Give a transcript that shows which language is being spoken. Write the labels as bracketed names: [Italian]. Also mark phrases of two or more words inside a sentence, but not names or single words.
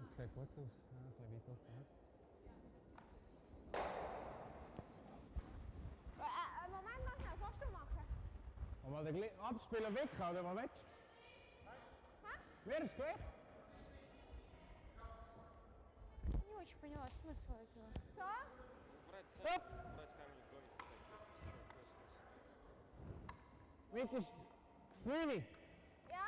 [German] sieht gut aus. Ja, ein bisschen weit aus. Moment, mach schnell, was willst du machen? Und mal den abspielen weg, oder was willst du? Mir ist gleich. [Russian] Не очень поняла смысл этого. [German] So? [Russian] Брать камень в домик. [German] Mit ist 2. Ja?